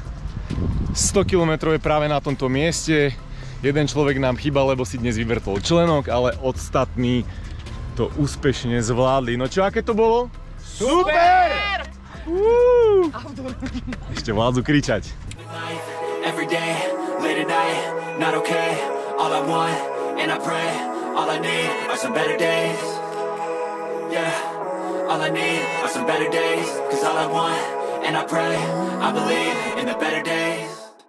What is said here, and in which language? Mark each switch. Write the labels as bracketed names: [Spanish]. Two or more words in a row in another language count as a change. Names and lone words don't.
[Slovak] 100 km je práve na tomto mieste. Jeden človek nám chýba, lebo si dnes vyvrtol členok, ale ostatní to úspešne zvládli. No čo, aké to bolo? Super! Ešte vládzu kričať. [English] Every day, late at night, not okay. All I want, and I pray, all I need are some better days. Yeah, all I need are some better days. Cause all I want, and I pray, I believe in the better days.